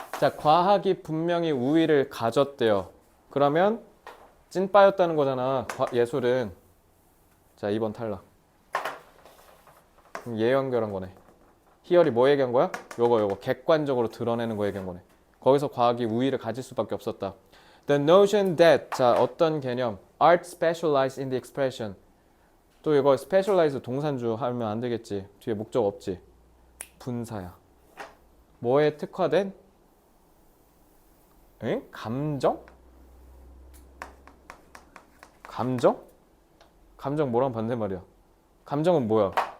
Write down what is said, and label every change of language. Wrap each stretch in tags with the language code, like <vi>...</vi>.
<ko>자, 과학이 분명히 우위를 가졌대요. 그러면 찐빠였다는 거잖아. 예술은. 자, 2번 탈락. 얘 연결한 거네. 희열이 뭐 얘기한 거야? 요거 객관적으로 드러내는 거 얘기한 거네. 거기서 과학이 우위를 가질 수밖에 없었다.</ko> <en>The notion that</en> <ko>자, 어떤 개념?</ko> <en>Art specialized in the expression.</en> <ko>또 이거 specialize 동산주 하면 안 되겠지. 뒤에 목적 없지. 분사야. 뭐에 특화된? 감정? 감정? 감정 뭐랑 반대말이야? 감정은 뭐야?</ko>